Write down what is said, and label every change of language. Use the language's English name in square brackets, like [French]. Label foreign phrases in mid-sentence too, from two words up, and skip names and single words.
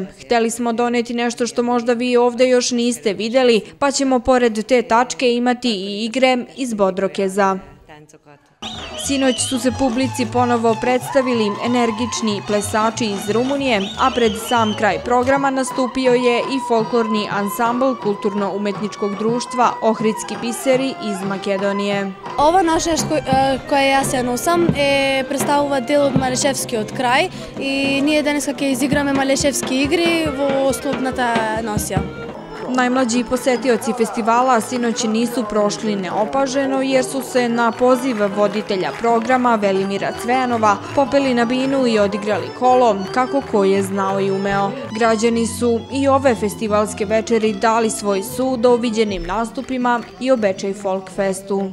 [Serbian] Hteli smo doneti nešto što možda vi ovde još niste videli, pa ćemo pored te tačke imati i igre iz Bodrokeza. Sinoć su se publici ponovo predstavili energični plesači iz Rumunije, a pred sam kraj programa nastupio je i folklorni ansambl kulturno-umetničkog društva Ohridski biseri iz Makedonije. [Macedonian] Ова наша која јас ја носам представува дел од Малешевски од крај и ние денеска ќе изиграме Малешевски игри во основната носија. [Serbian] Najmlađi posetioci festivala sinoć nisu prošli neopaženo jer su se na poziv voditelja programa Velimira Cvejanova popeli na binu i odigrali kolo kako ko je znao i umeo. Građani su i ove festivalske večeri dali svoj sud o viđenim nastupima i o Bečej Folk Festu.